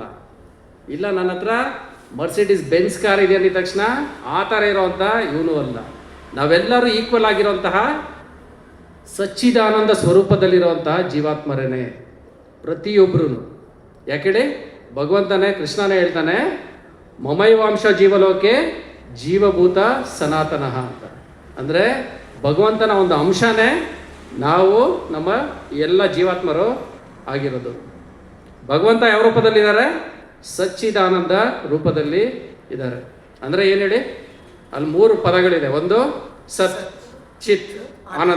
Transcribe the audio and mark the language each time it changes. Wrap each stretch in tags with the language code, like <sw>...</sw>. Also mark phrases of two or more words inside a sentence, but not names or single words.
<kn>ಇಲ್ಲ, ನನ್ನ ಹತ್ರ ಮರ್ಸಿಡೀಸ್ ಬೆನ್ಸ್ ಕಾರ್ ಇದೆ ಅಂದ ತಕ್ಷಣ ಆ ಥರ ಇರೋವಂಥ ಇವನು ಅಲ್ಲ. ನಾವೆಲ್ಲರೂ ಈಕ್ವಲ್ ಆಗಿರೋಂತಹ ಸಚ್ಚಿದಾನಂದ ಸ್ವರೂಪದಲ್ಲಿರುವಂತಹ ಜೀವಾತ್ಮರೇನೆ ಪ್ರತಿಯೊಬ್ಬರೂ. ಯಾಕೇಳಿ? ಭಗವಂತನೇ, ಕೃಷ್ಣನೇ ಹೇಳ್ತಾನೆ,</kn> <sa>ಮಮೈವಾಂಶ ಜೀವಲೋಕೆ ಜೀವಭೂತ ಸನಾತನಃ</sa> <kn>ಅಂತ. ಅಂದರೆ ಭಗವಂತನ ಒಂದು ಅಂಶನೇ ನಾವು, ನಮ್ಮ ಎಲ್ಲ ಜೀವಾತ್ಮರು ಆಗಿರೋದು. ಭಗವಂತ ಯಾವ ರೂಪದಲ್ಲಿದ್ದಾರೆ? ಸಚ್ಚಿದಾನಂದ ರೂಪದಲ್ಲಿ ಇದ್ದಾರೆ. ಅಂದರೆ ಏನು ಹೇಳಿ? ಅಲ್ಲಿ 3 ಪದಗಳಿದೆ. ಒಂದು ಸತ್, ಚಿತ್, ಆನಂದ.</kn>